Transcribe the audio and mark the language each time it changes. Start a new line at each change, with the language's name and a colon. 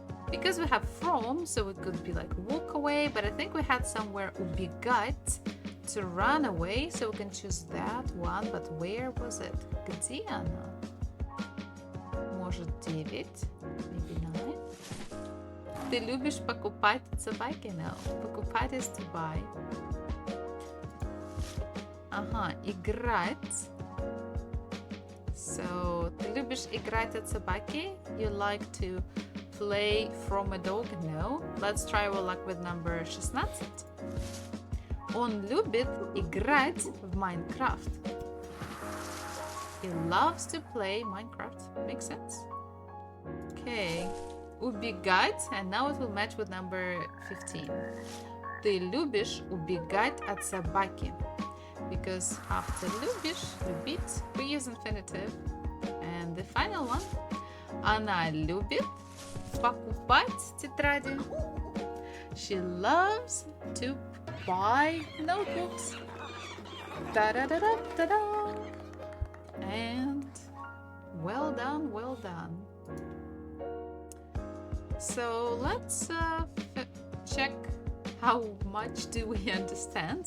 English: Because we have from, so it could be like walk away, but I think we had somewhere убегать, to run away, so we can choose that one, but where was it?
Russian: Где она? Может 9,
English: maybe 9.
Russian: Ты любишь покупать от собаки?
English: No. Покупать is to buy.
Russian: Играть. So, ты любишь играть от собаки?
English: You like to play from a dog? No. Let's try our luck with number 16.
Russian: Он любит играть в Minecraft.
English: He loves to play Minecraft. Makes sense? Okay. Убегать, and now it will match with number 15.
Russian: Ты любишь убегать от собаки.
English: Because after любишь, любить, we use infinitive. And the final one.
Russian: Она любит покупать тетради.
English: She loves to buy notebooks. Da-da-da-da-da-da. And well done, well done. So let's check how much do we understand.